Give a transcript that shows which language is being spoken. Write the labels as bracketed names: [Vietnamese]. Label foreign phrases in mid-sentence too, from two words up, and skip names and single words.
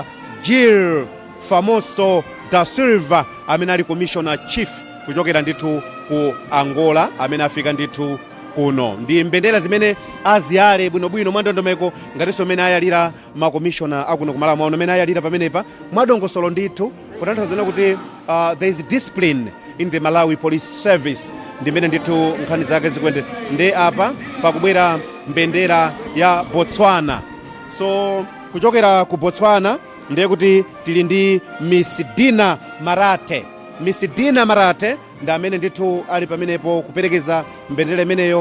[Nyanja] Gil Famoso da Silva amene ali [English] commissioner chief [Nyanja] kuchokera ndithu ku Angola, amene afika ndithu kuno. Ndi mbendera zimene aziyale bwinobwino mwandondomeko ngatinso amene ayalira makomishona akuno ku Malawi amene ayalira pamenepa mwadongosolo ndithu kutanthauza kuti [English] there is discipline in the Malawi Police Service. [Nyanja] Ndi imene ndithu nkhani zake zikwende. Ndi apa pakubwera mbendera ya Botswana. So kuchokera ku Botswana ndiye kuti tili ndi Miss Dina Marate. Miss Dina Marate ndi amene ndithu ali pamenepo kuperekeza mbendera imeneyo.